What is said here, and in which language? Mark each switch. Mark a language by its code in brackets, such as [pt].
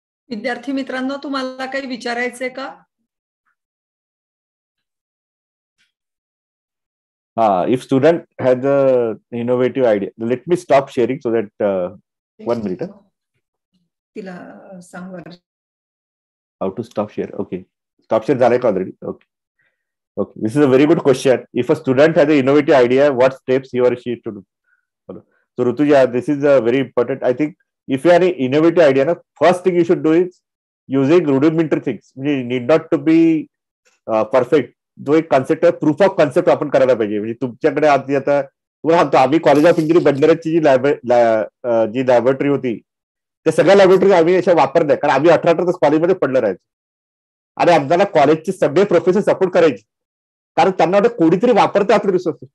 [mr] विद्यार्थी मित्रांनो, तुम्हाला काही विचारायचंय का? [en] If student has a innovative idea, let me stop sharing so that 1 minute. [mr] तिला सांग बरं. [en] How to stop share? Okay, stop share [mr] झालंय का [en] already? Okay. This is a very good question. If a student has an innovative idea, what steps he or she should follow? So Rutuja, this is very important. I think if you have an innovative idea, first thing you should do is using rudimentary things. Need not to be perfect. [mr] जो एक concept आहे, proof of concept आपण करायला पाहिजे. म्हणजे तुमच्याकडे आधी आता तुम्हाला सांगतो, आम्ही college of engineering बंदराची G laboratory होती, त्या सगळ्या लॅबोरेटरी आम्ही अशा वापरल्या, कारण आम्ही 18 तास कॉलेजमध्ये पडलं राहायचो. आणि आम्हाला कॉलेजचे सगळे प्रोफेसर सपोर्ट करायचे, कारण त्यांना वाटतं कोणीतरी वापरतं आपले रिसोर्सेस.